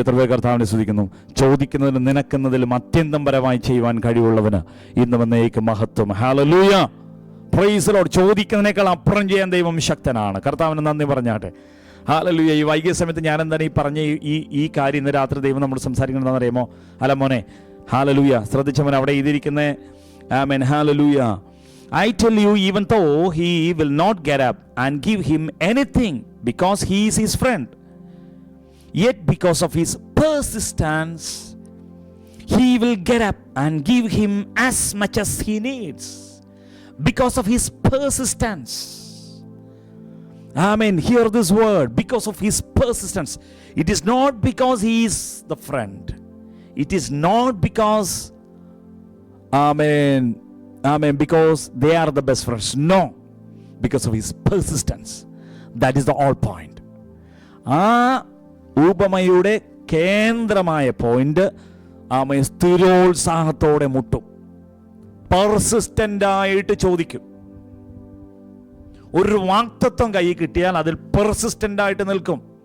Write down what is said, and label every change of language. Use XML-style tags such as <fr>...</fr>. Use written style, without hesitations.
<ml>എത്ര പേർ കർത്താവിനെ സ്തുതിക്കുന്നു. ചോദിക്കുന്നതിലും നിനക്കുന്നതിലും അത്യന്തം പരമായി ചെയ്യുവാൻ കഴിവുള്ളവന് ഇന്ന് വന്നേക്ക് മഹത്വം. ഹല്ലേലൂയ.</ml> <en>Praise the Lord.</en> <ml>ചോദിക്കുന്നതിനേക്കാൾ അപ്പുറം ചെയ്യാൻ ദൈവം ശക്തനാണ്. കർത്താവിന് നന്ദി പറഞ്ഞാട്ടെ. ഹല്ലേലൂയ. ഈ വൈകിയ സമയത്ത് ഞാൻ എന്താണ് ഈ പറഞ്ഞ ഈ കാര്യം ഇന്ന് രാത്രി ദൈവം നമ്മൾ സംസാരിക്കണമെന്ന് അറിയാമോ? അല്ല മോനെ, ഹല്ലേലൂയ. ശ്രദ്ധിച്ചവൻ അവിടെ എഴുതിയിരിക്കുന്നേ. ആമേൻ. Hallelujah.</ml> <en>I tell you, even though he will not get up and give him anything because he is his friend, yet because of his persistence, he will get up and give him as much as he needs. Because of his persistence. Amen. Hear this word. Because of his persistence. It is not because he is the friend. It is not because, amen, amen, because they are the best friends. No. Because of his persistence. That is the all point.</en> <ml>ആ ഉപമയുടെ കേന്ദ്രമായ point, ആമേ, സ്ഥിരോത്സാഹത്തോടെ മുട്ടും, പെർസിസ്റ്റൻ്റായിട്ട് ചോദിക്കും. ഒരു വാക്തത്വം കയ്യിൽ കിട്ടിയാൽ അതിൽ പെർസിസ്റ്റൻ്റായിട്ട് നിൽക്കും.</ml>